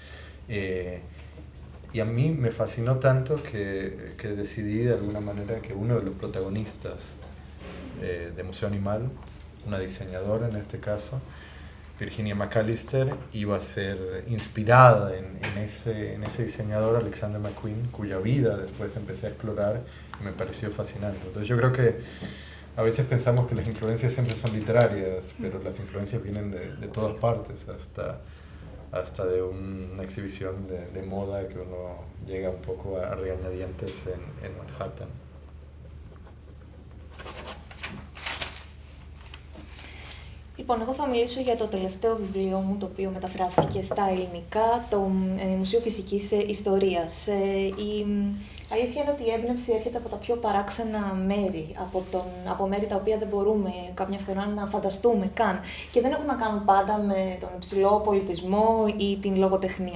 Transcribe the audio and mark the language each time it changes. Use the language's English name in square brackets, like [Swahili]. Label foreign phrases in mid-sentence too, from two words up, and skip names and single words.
[Spanish] Y a mí me fascinó tanto que decidí de alguna manera que uno de los protagonistas de Museo Animal, una diseñadora en este caso, Virginia McAllister, iba a ser inspirada en ese diseñador Alexander McQueen, cuya vida después empecé a explorar y me pareció fascinante. Entonces yo creo que a veces pensamos que las influencias siempre son literarias, pero las influencias vienen de todas partes, hasta de una exhibición de moda que uno llega un poco a regañadientes en Manhattan. [Greek] Λοιπόν, εγώ θα μιλήσω για το τελευταίο βιβλίο μου, το οποίο μεταφράστηκε στα ελληνικά, το Μουσείο Φυσικής Ιστορίας. Η αλήθεια είναι ότι η έμπνευση έρχεται από τα πιο παράξενα μέρη, από μέρη τα οποία δεν μπορούμε κάποια φορά να φανταστούμε καν και δεν έχουν να κάνουν πάντα με τον υψηλό πολιτισμό ή την λογοτεχνία.